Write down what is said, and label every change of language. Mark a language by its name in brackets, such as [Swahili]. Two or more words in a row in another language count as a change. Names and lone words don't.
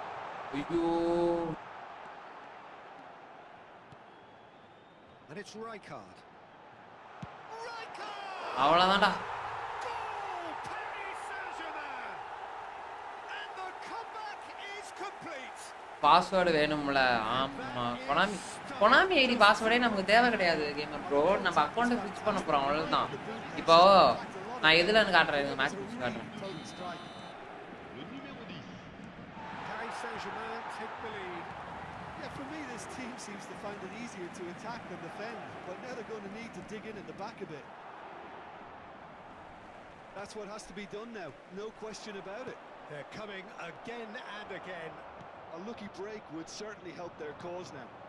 [English] And it's Rijkaard. [Tamil] அவ்வளவுதான்டா. [English] Goal, Paris Saint-Germain. And the comeback is complete. [Tamil] பாஸ்வேர்டு வேணும்ல. ஆமா. கொனாமி [English] ID password [Tamil] நமக்கு தேவை கிடையாது [English] gamer bro. [Tamil] நம்ம [English] account switch [Tamil] பண்ண போறோம் அவ்வளவுதான். இப்போ நான் எதுலன்னு காட்டுறேன், [English] match switch [Tamil] காட்டுறேன். [French] Le numéro 10. [English] Paris Saint-Germain take the lead. Yeah, for me, this team seems to find it easier to attack than defend, but now they're going to need to dig in the back a bit. That's what has to be done now, no question about it. They're coming again and again. A lucky break would certainly help their cause now.